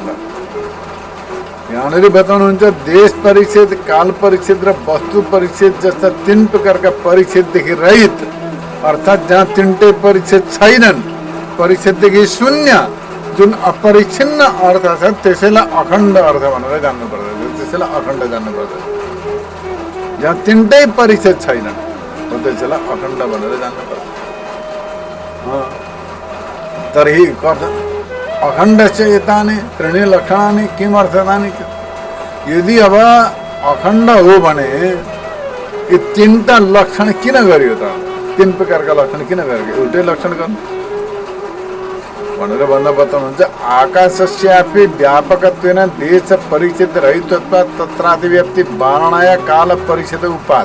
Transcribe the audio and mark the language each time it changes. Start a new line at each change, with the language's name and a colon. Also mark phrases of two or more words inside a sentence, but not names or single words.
Nepali: यहाँनिर बताउनुहुन्छ देश परिच्छेद, काल परिच्छेद र वस्तु परिच्छेद जस्ता 3 प्रकारका परिच्छेददेखि रहित, अर्थात् जहाँ 3टै परिच्छेद छैनन्, परिच्छेददेखि शून्य जुन अपरिच्छिन्न अर्थ छ त्यसैलाई अखण्ड अर्थ भनेर जान्नुपर्छ, त्यसैलाई अखण्ड जान्नुपर्छ। जहाँ 3टै परिच्छेद छैनन् त्यसैलाई अखण्ड भनेर जान्नुपर्छ।
Sanskrit: तर्हि अखण्डस्य एतानि त्रीणि लक्षणानि किमर्थतानि,
Nepali: यदि अब अखण्ड हो भने यी 3टा लक्षण किन गरियो त, 3 प्रकारका लक्षण किन गरियो, एउटै लक्षण गर्नु भनेर भन्दा बताउनुहुन्छ
Sanskrit: आकाशस्यापि व्यापकत्वेन देश परिच्छेद रहितत्वात् तत्रातिव्याप्ति वारणाया काल परिच्छेद उपात।